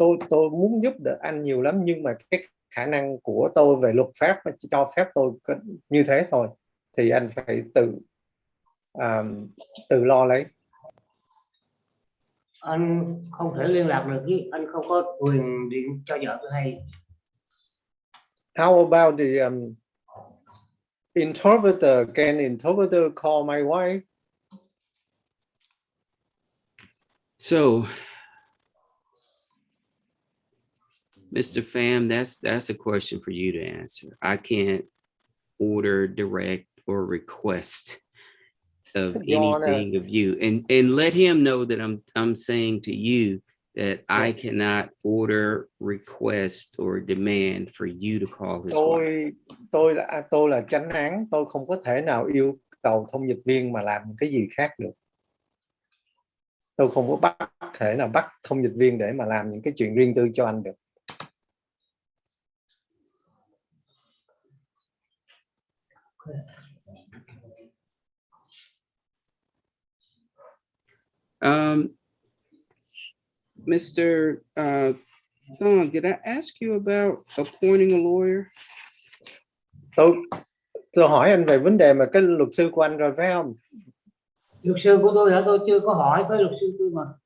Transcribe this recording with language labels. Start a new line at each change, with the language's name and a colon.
Vietnamese: Tôi muốn giúp đỡ anh nhiều lắm, nhưng mà cái khả năng của tôi về luật pháp chỉ cho phép tôi như thế thôi, thì anh phải tự lo lấy. Anh không thể liên lạc được với anh, không có quyền điện cho vợ tôi hay.
English: How about the interpreter? Can interpreter call my wife? So, Mr. Pham, that's a question for you to answer. I can't order, direct, or request of Your Honor, anything of you, and let him know that I'm saying to you that I cannot order, request, or demand for you to call his wife.
Vietnamese: tôi là chánh án, tôi không có thể nào yêu cầu thông dịch viên mà làm cái gì khác được. Tôi không có thể nào bắt thông dịch viên để mà làm những cái chuyện riêng tư cho anh được.
English: Mr. Thong, did I ask you about appointing a lawyer?
Vietnamese: Tôi hỏi anh về vấn đề mà cái luật sư của anh rồi phải không? Luật sư của tôi hả? Tôi chưa có hỏi với luật sư tôi mà.